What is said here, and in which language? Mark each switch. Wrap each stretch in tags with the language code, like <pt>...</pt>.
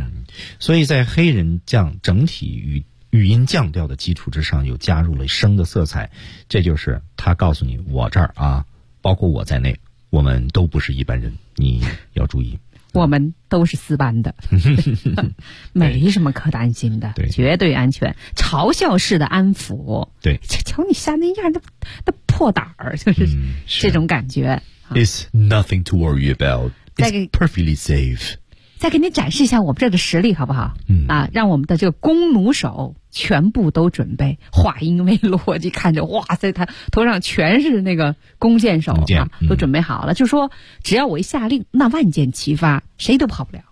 <zh>嗯、所以在黑人降整体 语音降调的基础之上又加入了声的色彩，这就是他告诉你我这儿啊包括我在内我们都不是一般人，你要注意我们都是四班的没什么可担心的、哎、绝对安全，嘲笑式的安抚，对，瞧你吓那样的 那破胆儿，就是这种感觉、</zh> <en>嗯、It's nothing to worry about It's perfectly safe，</en> <zh>再给你展示一下我们这个实力好不好、嗯、啊，让我们的这个弓弩手全部都准备，话音未落就看着哇塞他头上全是那个弓箭手、啊、都准备好了、嗯、就说只要我一下令那万箭齐发谁都跑不了。</zh>